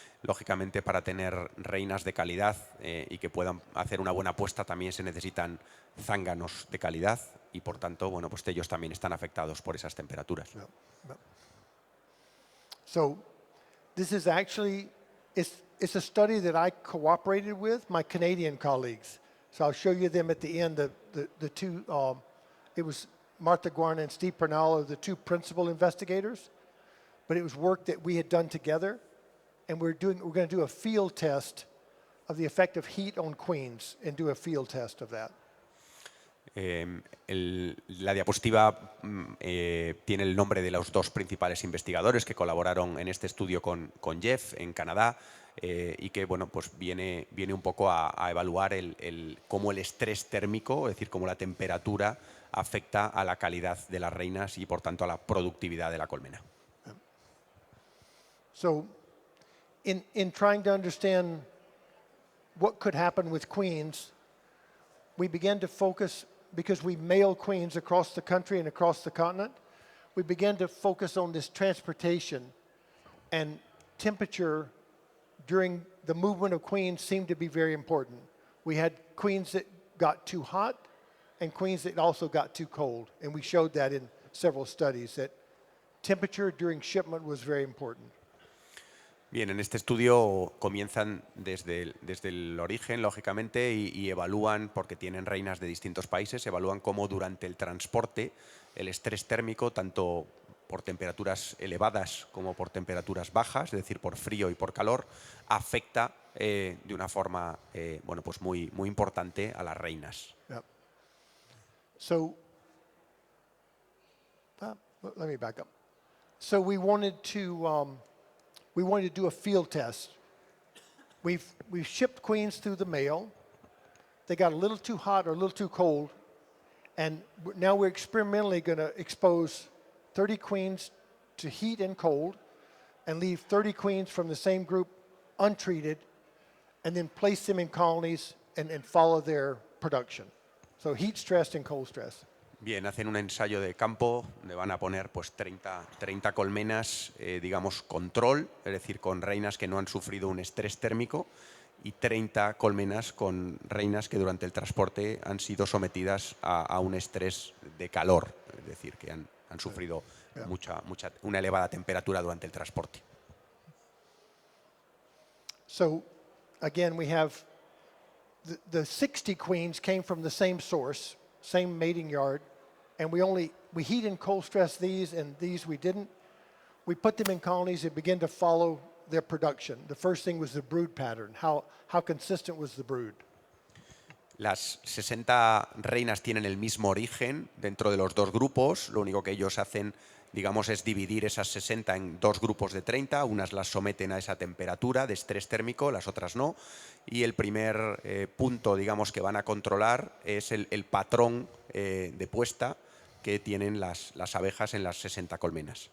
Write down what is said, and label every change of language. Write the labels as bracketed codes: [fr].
[es] Lógicamente, para tener reinas de calidad y que puedan hacer una buena puesta, también se necesitan zánganos de calidad y, por tanto, pues ellos también están afectados por esas temperaturas. [en] Yeah. Yeah. So this is actually, it's a study that I cooperated with my Canadian colleagues. So I'll show you them at the end. The two, it was Martha Guarna and Steve Pernal are the 2 principal investigators, but it was work that we had done together, and we're going to do a field test of the effect of heat on queens and do a field test of that. [es] La diapositiva tiene el nombre de los 2 principales investigadores que colaboraron en este estudio con Jeff en Canadá y que pues viene un poco a evaluar cómo el estrés térmico, es decir, cómo la temperatura afecta a la calidad de las reinas y por tanto a la productividad de la colmena. [en] So in trying to understand what could happen with queens, we began to focus, because we mail queens across the country and across the continent, we began to focus on this transportation, and temperature during the movement of queens seemed to be very important. We had queens that got too hot and queens that also got too cold, and we showed that in several studies, that temperature during shipment was very important. [es] Bien, en este estudio comienzan desde el origen, lógicamente, y evalúan, porque tienen reinas de distintos países, evalúan cómo durante el transporte el estrés térmico, tanto por temperaturas elevadas como por temperaturas bajas, es decir, por frío y por calor, afecta de una forma pues muy importante a las reinas. [en] Yep. So, let me back up. So we wanted to do a field test. We've shipped queens through the mail. They got a little too hot or a little too cold, and now we're experimentally going to expose 30 queens to heat and cold and leave 30 queens from the same group untreated and then place them in colonies and follow their production. So heat stress and cold stress. [es] Bien, hacen un ensayo de campo donde van a poner pues 30 colmenas, digamos, control, es decir, con reinas que no han sufrido un estrés térmico, y 30 colmenas con reinas que durante el transporte han sido sometidas a un estrés de calor, es decir, que han sufrido una elevada temperatura durante el transporte. [en] So again, we have the 60 queens came from the same source, same mating yard, and we heat and cold stress these, and these we didn't. We put them in colonies and begin to follow their production. The first thing was the brood pattern. How consistent was the brood? [es] Las 60 reinas tienen el mismo origen dentro de los dos grupos. Lo único que ellos hacen, digamos, es dividir esas 60 en dos grupos de 30. Unas las someten a esa temperatura de estrés térmico, las otras no. Y el primer punto, digamos, que van a controlar es el patrón de puesta que tienen las abejas en las 60 colmenas.